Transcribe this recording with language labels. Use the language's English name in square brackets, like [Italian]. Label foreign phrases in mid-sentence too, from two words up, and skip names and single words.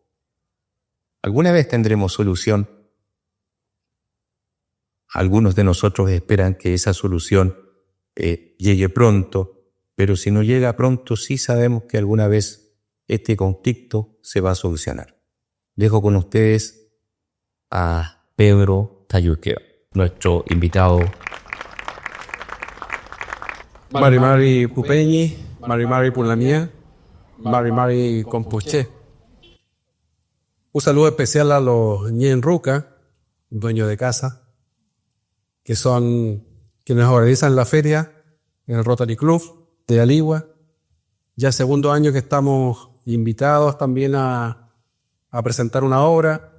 [Spanish] ¿Alguna vez tendremos solución? Algunos de nosotros esperan que esa solución llegue pronto, pero si no llega pronto, sí sabemos que alguna vez este conflicto se va a solucionar. Dejo con ustedes a Pedro Cayoqueo, nuestro invitado. [Mapuche] Mari Mari Pupeñi, Mari Mari Pulamía, Mari Mari Compuché. [Spanish] Un saludo especial a los [Mapuche] Ñen Ruca, [Spanish] dueños de casa, que son quienes organizan la feria en el Rotary Club de Aligua. Ya segundo año que estamos invitados también a presentar una obra.